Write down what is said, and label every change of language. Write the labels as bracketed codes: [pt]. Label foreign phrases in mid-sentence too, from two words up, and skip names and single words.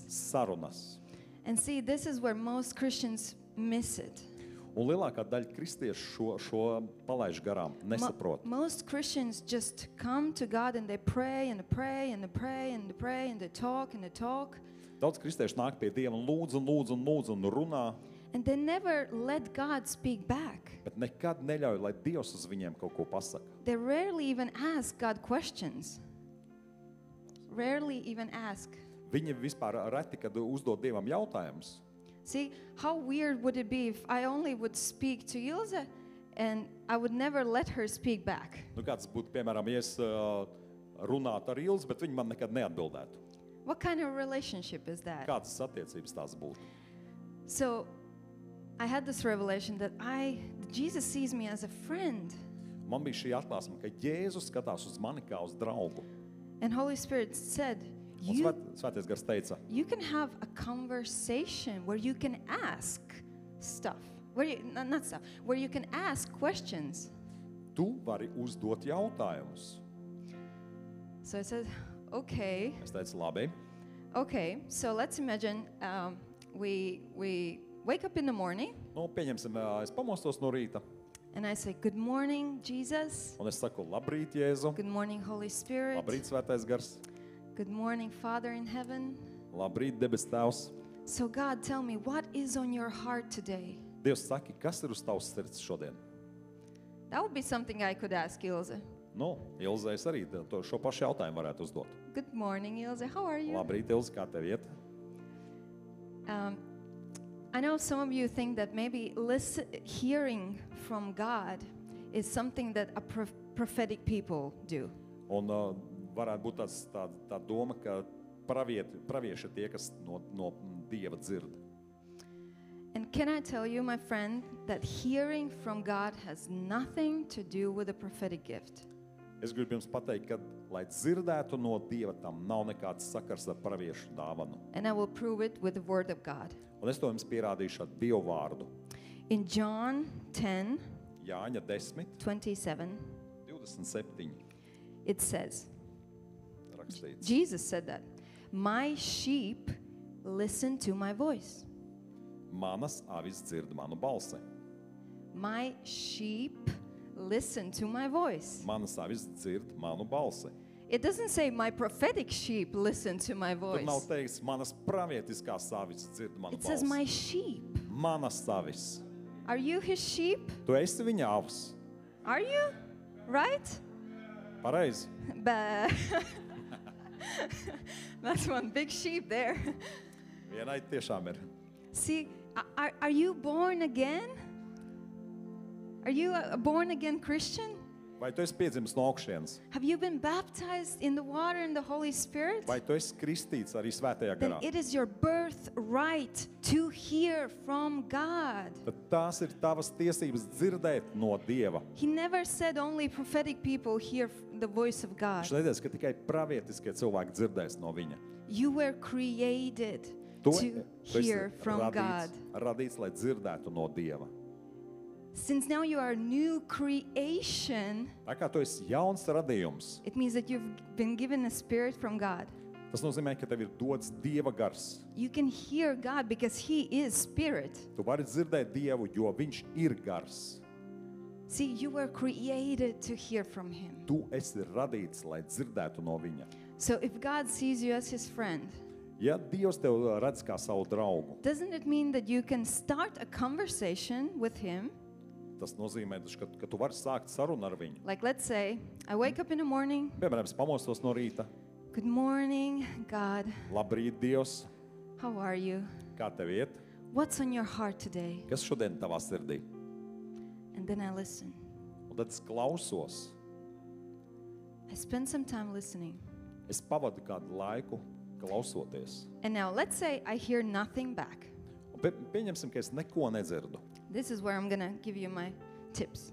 [lv] Sarunas. [en] And see, this is where most Christians miss it. [lv] Un lielākā daļa kristiešu šo palaiž garām, nesaprot. [en] Most Christians just come to God and they pray and they pray and they pray and they pray and they talk and they talk. [lv] Daudz kristiešu nāk pie Dieva un lūdz un lūdz un lūdz un runā, [en] And they never let God speak back. [lv] bet nekad neļauj, lai Dievs uz viņiem kaut ko pasaka. [en] They rarely even ask God questions. Rarely even ask. [lv] Viņi vispār reti, kad uzdod Dievam jautājumus. [en] See, how weird would it be if I only would speak to Ilse and I would never let her speak back? [lv] Kāds būtu, piemēram, ja es runātu ar Ilzi, bet viņi man nekad neatbildētu. [en] What kind of relationship is that? [lv] Kādas attiecības tās būtu? [en] So I had this revelation that Jesus sees me as a friend. [lv] Man bija šī atklāsme, ka Jēzus skatās uz mani kā uz draugu. [en] And Holy Spirit said, [lv] Un [en] you [lv] Svētais Gars teica, [en] you can have a conversation where you can ask stuff. Where you can ask questions. [lv] tu vari uzdot jautājumus. [en] So I said, okay. [lv] Es teicu, labi. [en] Okay, so let's imagine we wake up in the morning [lv] Pieņemsim, es pamostos no rīta, [en] and I say, good morning, Jesus. [lv] un es saku, labrīt, Jēzu, [en] Good morning, Holy Spirit. [lv] labrīt, Svētais Gars, [en] Good morning, Father in heaven. [lv] labrīt, debes Tēvs. [en] So God, tell me, what is on your heart today? [lv] Dievs saki, kas ir uz tavas sirds šodien? [en] That would be something I could ask Ilse. [lv] Ilze, es arī šo pašu jautājumu varētu uzdot. [en] Good morning, Ilse. How are you? [lv] Labrīt, Ilze, kā tev iet? [en] I know some of you think that maybe hearing from God is something that a prophetic people do. [lv] Un varētu būt tā doma, ka pravieši ir tie, kas no Dieva dzird. [en] And can I tell you, my friend, that hearing from God has nothing to do with a prophetic gift. [lv] Es gribu jums pateikt, ka, lai dzirdētu no Dieva, tam nav nekāds sakars ar praviešu dāvanu. [en] And I will prove it with the word of God. [lv] Un es to jums pierādīšu ar Dievu vārdu. [en] In John 10, [lv] Jāņa 10, [en] 27, [lv] 27 [en] it says, [lv] rakstīts. [en] Jesus said that, my sheep listen to my voice. [lv] Manas avis dzird manu balsi. [en] My sheep listen to my voice. [lv] Manas avis dzird manu balsi. [en] It doesn't say my prophetic sheep listen to my [lv] Tur nav [en] voice. [lv] teikts, manas pravietiskās avis dzird manu [en] It says [lv] balsi. [en] my sheep. [lv] Manas avis. [en] Are you his sheep? [lv] Tu esi viņa avs. [en] Are you? Right? [lv] Pareizi. Bah. [en] That's one big sheep there. [lv] Vienai tiešām ir. [en] See, are you born again? Are you a born again Christian? [lv] Vai tu esi piedzimis no augšienes? [en] Have you been baptized in the water and the Holy Spirit? [lv] Vai tu esi kristīts arī svētajā [en] Then [lv] garā? [en] it is your birthright to hear from God. [lv] Tad tās ir tavas tiesības dzirdēt no Dieva. [en] He never said only prophetic people hear the voice of God. [lv] Viņš neteica, ka tikai pravietiskie cilvēki dzirdēs no viņa. [en] You were created [lv] Tu [en] to [lv] esi [en] hear from God. [lv] radīts, lai dzirdētu no Dieva. [en] Since now you are a new creation, [lv] Tā kā tu esi jauns radījums, [en] it means that you've been given a spirit from God. [lv] tas nozīmē, ka tev ir dots Dieva gars. [en] You can hear God because He is spirit. [lv] Tu vari dzirdēt Dievu, jo viņš ir gars. [en] See, you were created to hear from Him. [lv] Tu esi radīts, lai dzirdētu no viņa. [en] So if God sees you as His friend, [lv] Ja Dievs tev redz kā savu draugu, [en] doesn't it mean that you can start a conversation with him? [lv] tas nozīmē, ka tu vari sākt sarunu ar viņu. [en] Like, let's say, I wake up in the morning. [lv] Piemēram, es pamostos no rīta. [en] Good morning, God. [lv] Labrīt, Dievs, [en] How are you? [lv] kā tev iet? [en] What's on your heart today? [lv] Kas šodien tavā sirdī? [en] And then I listen. [lv] Un tad es klausos. [en] I spend some time listening. [lv] Es pavadu kādu laiku klausoties. [en] And now, let's say I hear nothing back. [lv] Un pieņemsim, ka es neko nedzirdu. [en] This is where I'm going to give you my tips.